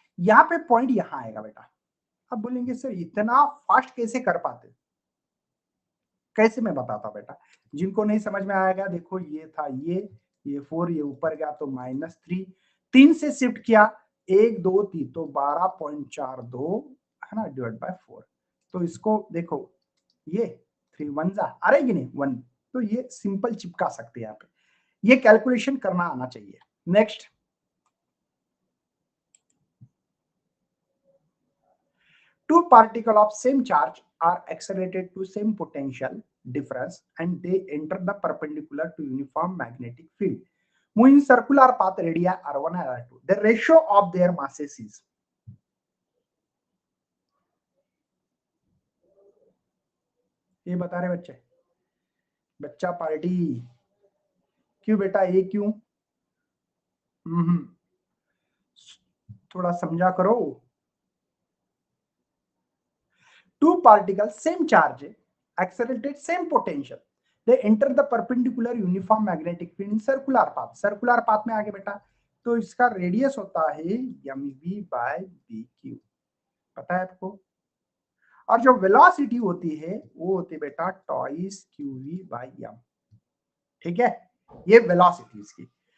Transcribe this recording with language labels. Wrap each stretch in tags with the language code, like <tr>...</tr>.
<hi>यहाँ पे पॉइंट यहाँ आएगा बेटा। अब बोलेंगे सर इतना फास्ट कैसे कर पाते, कैसे मैं बताता बेटा, जिनको नहीं समझ में आएगा, देखो ये था ये 4, ये ऊपर गया तो -3, 3 से शिफ्ट किया, 1 2 3 तो 12.42 है ना, डिवाइड बाय 4, तो इसको देखो ये 3 1 जा आ रहा है कि नहीं 1, तो ये सिंपल चिपका सकते हैं यहाँ पे, ये कैलकुलेशन करना आना चाहिए।</hi> <en>next, two particles of same charge are accelerated to same potential difference and they enter the perpendicular to uniform magnetic field moving circular path radii r1 and r2, the ratio of their masses is,</en> <hi>ये बता रहे बच्चे, बच्चा party क्यों बेटा, ये क्यों, थोड़ा समझा करो।</hi> <en>Two particles same charge accelerated same potential, they enter the perpendicular uniform magnetic field in circular path,</en> <hi>circular path में आगे बेटा, तो इसका रेडियस होता है mv by bq, पता है आपको, और जो वेलोसिटी होती है वो होती है बेटा टॉइस qv by m, ठीक है, ये वेलोसिटी इसकी।</hi>